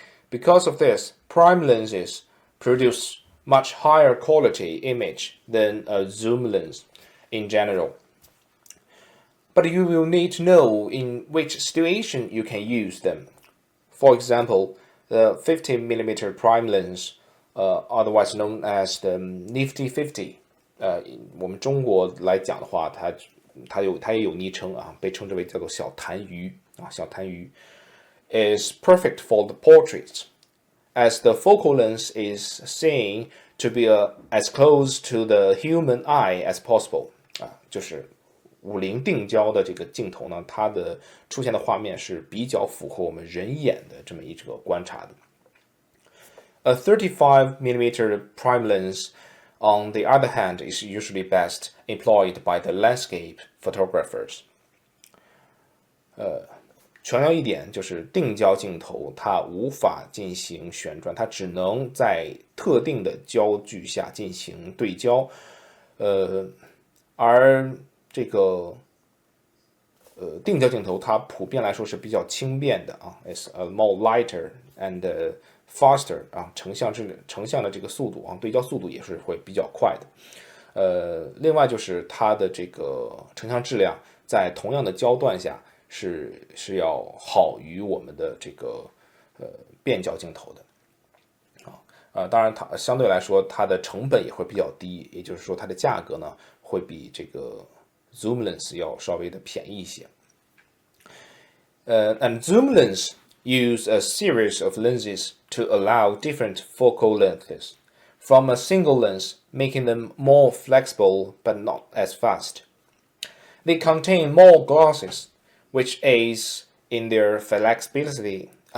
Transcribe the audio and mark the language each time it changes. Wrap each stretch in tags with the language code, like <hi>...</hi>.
<en>Because of this, prime lenses produce much higher quality image than a zoom lens in general. But you will need to know in which situation you can use them. For example, the 50mm prime lens, otherwise known as the Nifty 50.</en> <zh>我们中国来讲的话，它也有昵称啊，被称之为叫做小痰盂啊，小痰盂</zh> <en>is perfect for the portraits, as the focal length is seen to be as close to the human eye as possible</en> <zh>啊，就是50定焦的这个镜头呢，它的出现的画面是比较符合我们人眼的这么一个观察的。</zh> <en>A 35mm prime lens, on the other hand, is usually best employed by the landscape photographers.</en> <zh>强调一点，就是定焦镜头它无法进行旋转，它只能在特定的焦距下进行对焦，而这个定焦镜头它普遍来说是比较轻便的啊 ，</zh> <en>is more lighter and faster</en> <zh>啊，成像的这个速度啊，对焦速度也是会比较快的。另外就是它的这个成像质量在同样的焦段下是要好于我们的这个变焦镜头的当然它相对来说它的成本也会比较低，也就是说它的价格呢会比这个 zoom lens 要稍微的便宜一些。</zh> <en>And zoom lens use a series of lenses to allow different focal lengths from a single lens, making them more flexible but not as fast. They contain more glasses, which aids in their flexibility.</en>